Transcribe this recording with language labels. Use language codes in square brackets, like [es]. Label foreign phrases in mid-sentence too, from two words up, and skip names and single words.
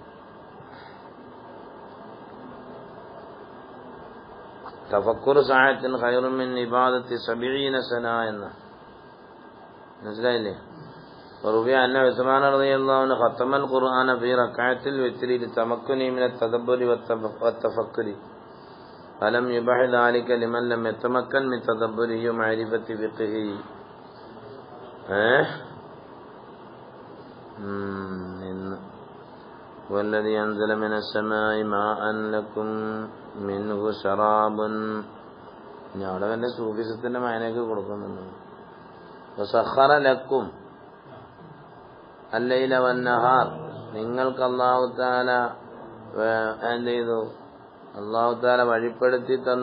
[ar] تفكر ساعة خير من عبادة 70 سنة [ml] എന്ന മനസ്സിലായില്ലേ? [ar] روي أن عثمان رضي الله عنه ختم القرآن في ركعة الوتر لتمكنه من التدبر والتفكر فلم يبح ذلك لمن لم يتمكن من تدبره ومعرفة فقهه. والذي أنزل من السماء ماء لكم منه شراب. [ml] ഇനി അവിടെ വല്ല സൂഫിസത്തിന്റെ മായനൊക്കെ കൊടുക്കുന്നുണ്ട്. [ar] وسخر لكم الليل والنهار [ml] നിങ്ങൾക്ക് [ar] الله تعالى [ml] എന്ത് ചെയ്തു? [ar] الله تعالى [ml] വഴിപ്പെടുത്തി തന്നു.